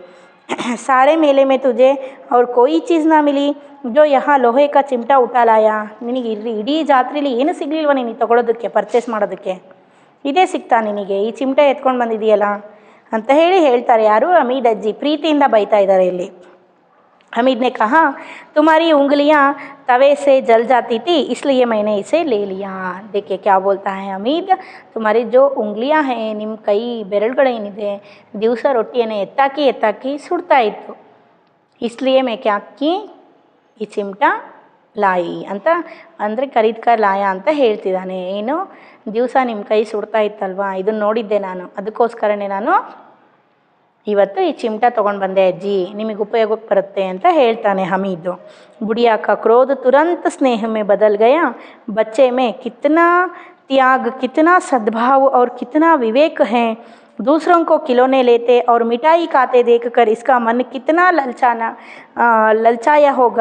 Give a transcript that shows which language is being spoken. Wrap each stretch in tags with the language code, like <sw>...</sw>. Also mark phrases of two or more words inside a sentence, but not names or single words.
<hi>सारे मेले में तुझे और कोई चीज़ ना मिली जो यहाँ लोहे का चिमटा उठा लाया.</hi> <kn>ನಿನಗೆ ಇಡೀ ಜಾತ್ರೆಯಲ್ಲಿ ಏನು ಸಿಗಲಿಲ್ವ ನಿನಗೆ ತೊಗೊಳೋದಕ್ಕೆ, ಪರ್ಚೇಸ್ ಮಾಡೋದಕ್ಕೆ, ಇದೇ ಸಿಗ್ತಾ ನಿನಗೆ, ಈ ಚಿಮಟ ಎತ್ಕೊಂಡು ಬಂದಿದೆಯಲ್ಲ ಅಂತ ಹೇಳ್ತಾರೆ. ಯಾರು, ಹಮೀದ್ ಅಜ್ಜಿ ಪ್ರೀತಿಯಿಂದ ಬೈತಾ ಇದ್ದಾರೆ ಇಲ್ಲಿ.</kn> <hi>हमीद ने कहा तुम्हारी उंगलियां तवे से जल जाती थी इसलिए मैंने इसे ले लिया. देखिए क्या बोलता है हमीद, तुम्हारी जो उंगलियां हैं,</hi> <kn>ನಿಮ್ಮ ಕೈ ಬೆರಳುಗಳೇನಿದೆ ದಿವಸ ರೊಟ್ಟಿಯನ್ನು ಎತ್ತಾಕಿ ಸುಡ್ತಾ ಇತ್ತು,</kn> <hi>इसलिए मैं क्या की</hi> <kn>ಈ</kn> <hi>चिमटा लाई</hi> <kn>ಅಂತ, ಅಂದರೆ</kn> <hi>खरीदकर लाया</hi> <kn>ಅಂತ ಹೇಳ್ತಿದ್ದಾನೆ. ಏನು, ದಿವಸ ನಿಮ್ಮ ಕೈ ಸುಡ್ತಾ ಇತ್ತಲ್ವಾ, ಇದನ್ನು ನೋಡಿದ್ದೆ ನಾನು, ಅದಕ್ಕೋಸ್ಕರನೇ ನಾನು ಇವತ್ತು ಈ ಚಿಮಟ ತೊಗೊಂಡು ಬಂದೆ ಅಜ್ಜಿ, ನಿಮಗೆ ಉಪಯೋಗಕ್ಕೆ ಬರುತ್ತೆ ಅಂತ ಹೇಳ್ತಾನೆ ಹಮೀದು.</kn> <hi>बुढ़िया का क्रोध तुरंत स्नेह में बदल गया. बच्चे में कितना त्याग, कितना सद्भाव और कितना विवेक है. दूसरों को खिलौने लेते और मिठाई खाते देखकर इसका मन कितना ललचाया होगा.</hi>